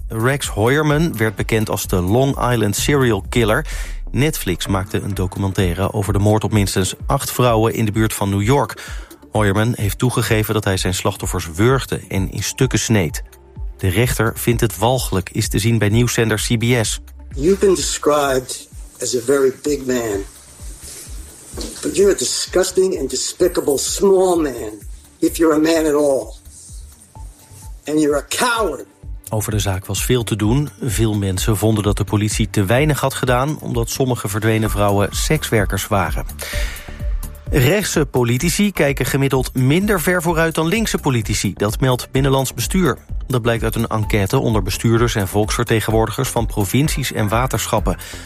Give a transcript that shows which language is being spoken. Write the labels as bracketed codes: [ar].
[nl] Rex Hoyerman werd bekend als de Long Island Serial Killer. Netflix maakte een documentaire over de moord op minstens 8 vrouwen in de buurt van New York. Hoyerman heeft toegegeven dat hij zijn slachtoffers wurgde en in stukken sneed. De rechter vindt het walgelijk, is te zien bij nieuwszender CBS. [en] You've been described as a very big man. But you're a disgusting and despicable small man. If you're a man at all. And you're a coward. [nl] Over de zaak was veel te doen. Veel mensen vonden dat de politie te weinig had gedaan, omdat sommige verdwenen vrouwen sekswerkers waren. Rechtse politici kijken gemiddeld minder ver vooruit dan linkse politici. Dat meldt Binnenlands Bestuur. Dat blijkt uit een enquête onder bestuurders en volksvertegenwoordigers van provincies en waterschappen.